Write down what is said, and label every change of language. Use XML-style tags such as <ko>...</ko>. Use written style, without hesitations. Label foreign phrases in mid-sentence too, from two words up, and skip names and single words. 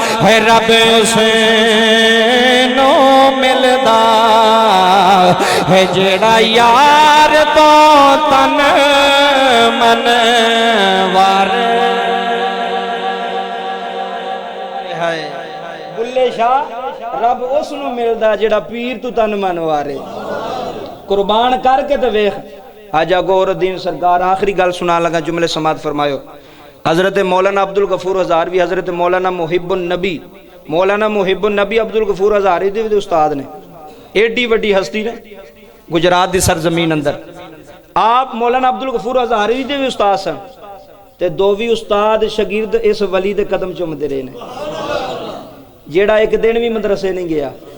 <pa>ਹੈ ਰੱਬ ਉਸਨੂ ਮਿਲਦਾ ਹੈ ਜੇੜਾ ਯਾਰ ਤੋ ਤਨ ਮਨ ਵਾਰ। ਬੁੱਲ੍ਹੇ ਸ਼ਾਹ ਰੱਬ ਉਸਨੂ ਮਿਲਦਾ ਜੇੜਾ ਪੀਰ ਤੂ ਤਨ ਮਨ ਵਾਰੇ। ਕੁਰਬਾਨ ਕਰਕੇ ਤੋ ਵੇਖ ਆਜਾ ਗੌਹਰੁੱਦੀਨ ਸਰਕਾਰ ਆਖ਼ਰੀ ਗੱਲ ਸੁਣਾ ਲੱਗਾ ਜੁਮਲੇ ਸਮਾਤ ਫ਼ਰਮਾਇਓ। ਹਜ਼ਰਤ ਮੌਲਾਨਾ ਅਬਦੁਲ ਗਫ਼ੂਰ ਹਜ਼ਾਰਵੀ ਹਜ਼ਰਤ ਮੌਲਾਨਾ ਮੁਹਿੱਬੁਨ ਨਬੀ ਅਬਦੁਲ ਗਫ਼ੂਰ ਹਜ਼ਾਰੀ ਦੇ ਭੀ ਉਸਤਾਦ ਨੇ, ਏਡੀ ਵੱਡੀ ਹਸਤੀ ਨੇ ਗੁਜਰਾਤ ਕੀ ਸਰਜ਼ਮੀਨ ਅੰਦਰ। ਆਪ ਮੌਲਾਨਾ ਅਬਦੁਲ ਗਫ਼ੂਰ ਹਜ਼ਾਰੀ ਦੇ ਭੀ ਉਸਤਾਦ ਸਨ ਤੇ ਦੋ ਭੀ ਉਸਤਾਦ ਸ਼ਗਿਰਦ ਇਸ ਵਲੀ ਦੇ ਕਦਮ ਚੁੰਮਤੇ ਰਹੇ ਨੇ, ਜੇੜਾ ਏਕ ਦਿਨ ਭੀ ਮਦਰਸੇ ਨਹੀਂ ਗਿਆ।</pa>